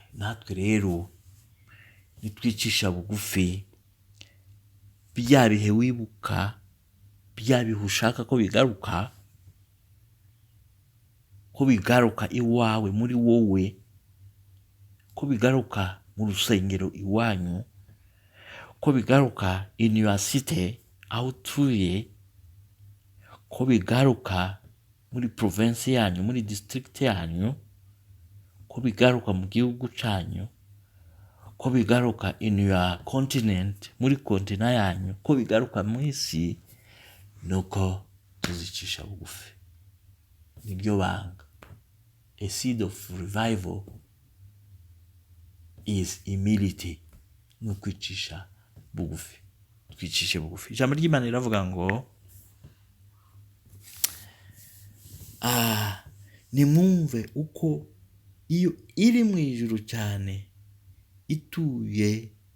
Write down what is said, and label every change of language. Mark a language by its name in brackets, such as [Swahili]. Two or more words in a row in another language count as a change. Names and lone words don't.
[Kinyarwanda] Natwe rero nitwicisha bugufi, bya bihe wibuka, bya bihe ushaka ko bigaruka iwawe, muri wowe, ko bigaruka mu rusengero iwanyu, ko bigaruka [English] in your city, [Kinyarwanda] aho utuye, ko bigaruka muri province yanyu, muri district yanyu, ko bigaruka mu gihugu cyanyu, ko bigaruka [English] in your continent, [Kinyarwanda] muri kontina yanyu, ko bigaruka mu isi, nuko tuzicisha bugufi. Niryo banga. [English] A seed of revival is humility. [Kinyarwanda] Ni ukwicisha bugufi. Twicishe bugufi. Ijambo ry'Imana riravuga ngo nimwumve uko iyo iri mu ijuru cyane, ituye